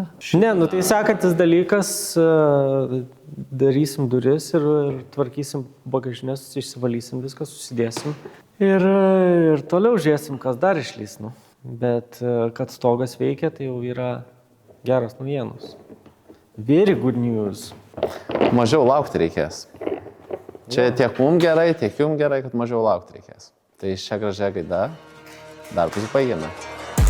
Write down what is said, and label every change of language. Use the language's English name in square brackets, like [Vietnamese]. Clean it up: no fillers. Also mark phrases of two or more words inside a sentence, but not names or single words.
[Lithuanian] Ne, nu tai sekantis dalykas, darysim duris ir tvarkysim bagažinės, išsivalysim viską, susidėsim. Ir toliau žiūrėsim, kas dar išlys, nu. Bet kad stogas veikia, tai jau yra geros naujienos. [English] Very good news. [Lithuanian] Mažiau laukti reikės. Čia tiek mums gerai, tiek jums gerai, kad mažiau laukti reikės. Tai šią gražią gaidą darbus baigėme.